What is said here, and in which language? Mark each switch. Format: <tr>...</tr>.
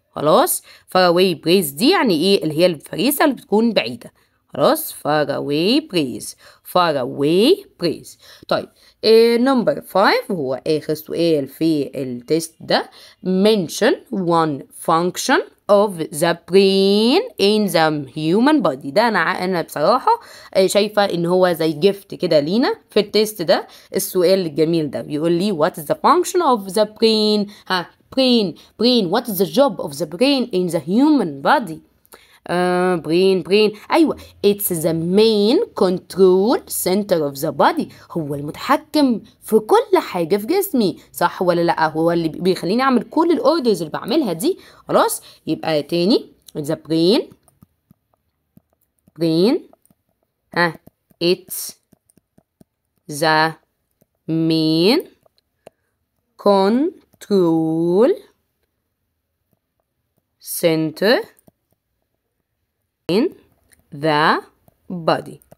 <ar>خلاص،</ar> <en>far away breeze</en> <ar>دي يعني ايه؟ اللي هي الفريسة اللي بتكون بعيدة. خلاص،</ar> <en>far away breeze، far away breeze.</en> <ar>طيب نمبر 5 هو آخر سؤال في التست ده.</ar> <en>mention one function of the brain in the human body.</en> <ar>ده أنا بصراحة شايفة إن هو زي جفت كده لينا في التست ده. السؤال الجميل ده بيقول لي</ar> <en>what is the function of the brain؟ brain what is the job of the brain in the human body؟ brain</en> <ar>أيوة</ar> <en>it's the main control center of the body.</en> <ar>هو المتحكم في كل حاجة في جسمي، صح ولا لأ؟ هو اللي بيخليني أعمل كل الأوردرز اللي بعملها دي. خلاص، يبقى تاني</ar> <en>the brain it's the main control center in the body.</en>